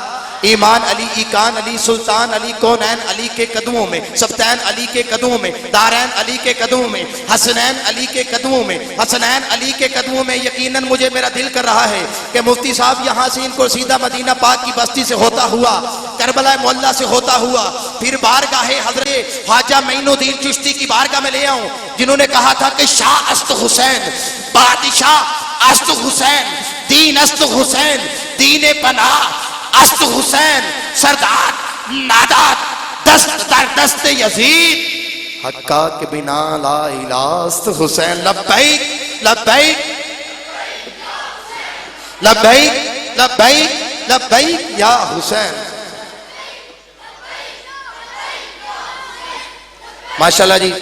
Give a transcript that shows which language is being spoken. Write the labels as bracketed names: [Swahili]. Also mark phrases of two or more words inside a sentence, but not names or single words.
[Urdu] ایمان علی، ایکان علی، سلطان علی، کونین علی کے قدموں میں، سبتین علی کے قدموں میں، دارین علی کے قدموں میں، حسنین علی کے قدموں میں، حسنین علی کے قدموں میں. یقیناً مجھے میرا دل کر رہا ہے کہ مفتی صاحب یہاں سے ان کو سیدھا مدینہ پاک کی بستی سے ہوتا ہوا، کربلا معلیٰ سے ہوتا ہوا پھر بارگاہ حضرت خواجہ معین الدین چشتی کی بارگاہ میں لے آؤں، جنہوں نے کہا تھا کہ [Persian] شاہ است حسین، بادشاہ است حسین، دین است حسین، دین پناہ است حسین، سردار نادات دست در دست یزید، حقا کے بنا لا الہ است حسین. [Urdu] لبیک لبیک لبیک لبیک لبیک یا حسین. ماشاءاللہ جی.